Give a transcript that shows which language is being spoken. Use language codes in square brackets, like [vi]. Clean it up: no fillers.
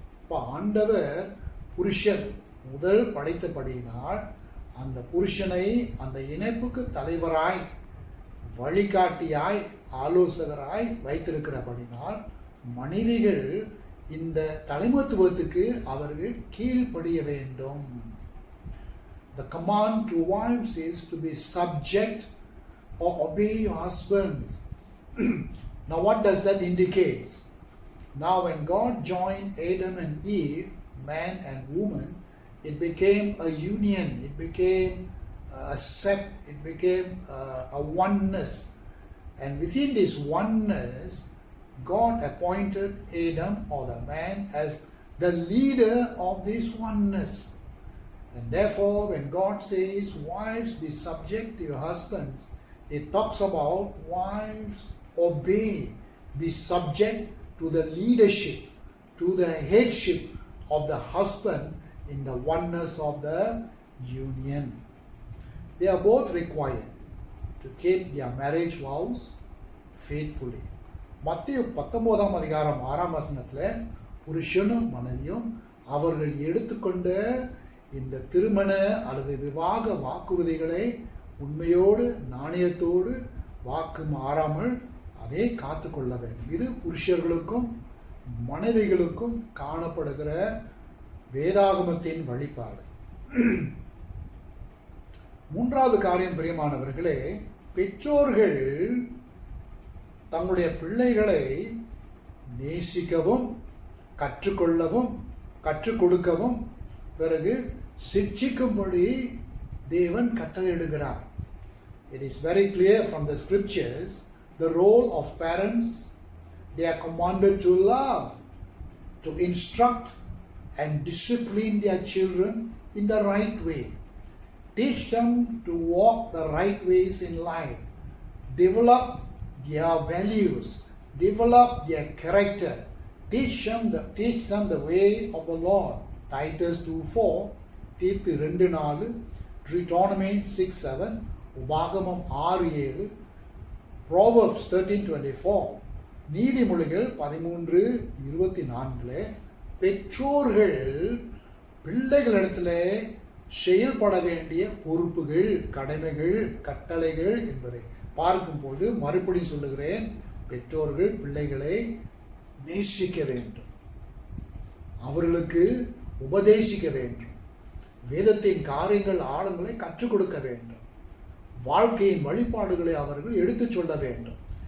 [ta] இப்போ ஆண்டவர் புருஷன் முதல் படைத்தபடியினால் அந்த புருஷனை அந்த இணைப்புக்கு தலைவராய், வழிகாட்டியாய், ஆலோசகராய் வைத்திருக்கிறபடினால் மனைவிகள் இந்த தலைமைத்துவத்துக்கு அவர்கள் கீழ்ப்படிய வேண்டும். [en] The command to wives is to be subject or obey your husbands. Now what does that indicate? Now when God joined Adam and Eve, man and woman, it became a union, it became a set, it became a oneness. And within this oneness, God appointed Adam or the man as the leader of this oneness. And therefore, when God says, wives, be subject to your husbands, it talks about wives obey, be subject to the leadership, to the headship of the husband in the oneness of the union. They are both required to keep their marriage vows faithfully. [ta] மத்தேயு 19ஆம் அதிகாரம் 6ஆம் வசனத்தில் புருஷனும் மனைவியும் அவர்கள் எடுத்துக்கொண்ட இந்த திருமண அல்லது விவாக வாக்குறுதிகளை உண்மையோடு நாணயத்தோடு வாக்கு மாறாமல் அதை காத்து கொள்ள வேண்டும். இது புருஷர்களுக்கும் மனைவிகளுக்கும் காணப்படுகிற வேதாகமத்தின் வழிபாடு. மூன்றாவது காரியம் பிரியமானவர்களே, பெற்றோர்கள் தங்களுடைய பிள்ளைகளை நேசிக்கவும் கற்றுக்கொள்ளவும் கற்றுக் கொடுக்கவும் பிறகு சிட்சிக்கும்படி தேவன் கட்டளையிடுகிறார். [en] It is very clear from the scriptures the role of parents. They are commanded to love, to instruct and discipline their children in the right way. Teach them to walk the right ways in life. Develop their values. Develop their character. Teach them the way of the Lord. Titus 2:4, தீத்து 2:4, Deuteronomy 6:7, உபாகமம் 6:7, Proverbs 13:24, நீதிமொழிகள் 13:24. [ta] பெற்றோர்கள் பிள்ளைகளிடத்தில் செயல்பட வேண்டிய பொறுப்புகள், கடமைகள், கட்டளைகள் என்பதை பார்க்கும்போது மறுபடி சொல்லுகிறேன், பெற்றோர்கள் பிள்ளைகளை நேசிக்க வேண்டும், அவர்களுக்கு உபதேசிக்க வேண்டும், வேதத்தின் காரியங்கள் ஆழங்களை கற்றுக் கொடுக்க வேண்டும், வாழ்க்கையின் வழிபாடுகளை அவர்கள் எடுத்துச் சொல்ல வேண்டும்.